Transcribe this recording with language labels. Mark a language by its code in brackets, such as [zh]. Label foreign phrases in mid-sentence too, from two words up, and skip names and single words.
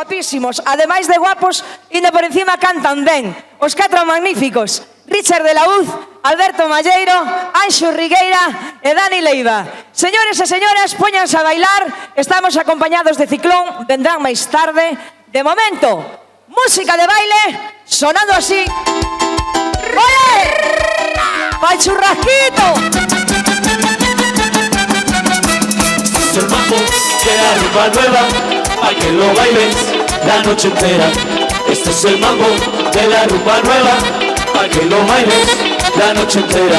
[gl] guapísimos, ademais de guapos, ainda por encima cantan ben. Os 4 magníficos, Richard de la Uz, Alberto Malleiro, Anxo Rigueira e Dani Leiva. Señores e señoras, póñanse a bailar, estamos acompañados de Ciclón, vendrán máis tarde. De momento, música de baile, sonando así. [es] ¡Oye! ¡Pa'l churrasquito! Es el mambo de la rumba nueva, pa' que lo bailes la noche entera. Este es el mambo de la rumba nueva, pa' que lo bailes la noche entera.